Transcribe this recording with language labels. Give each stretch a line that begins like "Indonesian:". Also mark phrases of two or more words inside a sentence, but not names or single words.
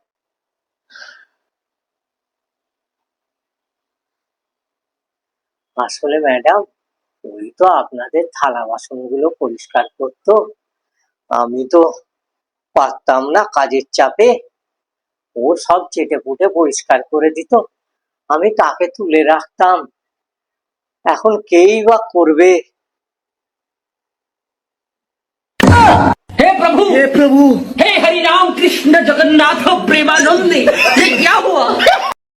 Bangla: আসলে ম্যাডাম, ওই তো আপনাদের থালা বাসন গুলো পরিষ্কার করতো। আমি তো পারতাম না কাজের চাপে। ও সব চেটে পুটে পরিষ্কার করে দিত, আমি তাকে তুলে রাখতাম। এখন কেই বা করবে?
Hindi: हे प्रभु हे हरि राम कृष्ण जगन्नाथ प्रेमानंद ये क्या हुआ?